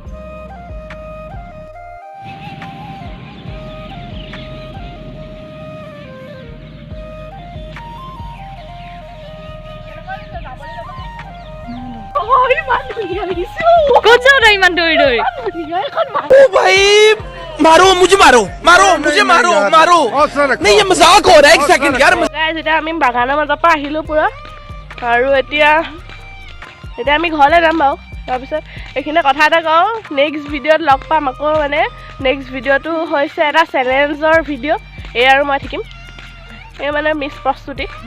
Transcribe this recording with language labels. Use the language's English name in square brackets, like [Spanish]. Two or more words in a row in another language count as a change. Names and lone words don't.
[Assamese] ক'ত যাওঁ তই ইমান দৌৰি দৌৰি [Hindi] ओ भाई मारो मुझे मारो मारो मुझे मारो मारो नहीं ये मजाक हो रहा है एक सेकंड यार [Assamese] গাইজ এতিয়া আমি বাগানৰ মাজৰ পৰা আহিলোঁ পুৰা আৰু এতিয়া আমি ঘৰলৈ যাম বাৰু তাৰপিছত এইখিনিতে কথা এটা কওঁ [English] next video [Assamese] লগ পাম আকৌ মানে [English] next video [Assamese] হৈছে এটা [English] challenge video' [Assamese] এই আৰু মই থাকিম এই মানে মিছ প্ৰস্তুতি